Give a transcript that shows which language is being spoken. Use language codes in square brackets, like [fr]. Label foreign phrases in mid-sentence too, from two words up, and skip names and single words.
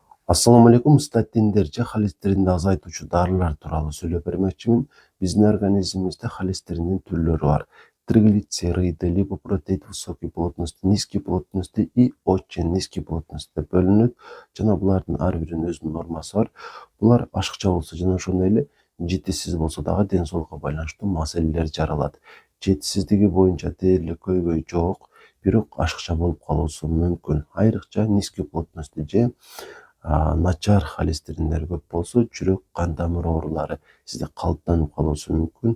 [ar] السلام عليكم. [ky] Статиндер же холестеринди азайтуучу дарылар тууралуу сүйлөп бермекчимин. Биздин организмибизде холестериндин түрлөрү бар. [ru] Триглицериды, липопротеид высокой плотности, низкой плотности и очень низкий плотности [ky] деп бөлүнөт. Жана булардын ар биринин өзүнүн нормасы бар. Булар ашыкча болсо жана ошондой эле жетишсиз болсо дагы ден соолукка байланыштуу маселелер жаралат. Жетишсиздиги боюнча дээрлик көйгөй жок, бирок ашыкча болуп калуусу мүмкүн. Айрыкча [ru] низкий плотности [ky] же начар холестериндер көп болсо, жүрөк кан тамыр оорулары сизде калыптанып калуусу мүмкүн.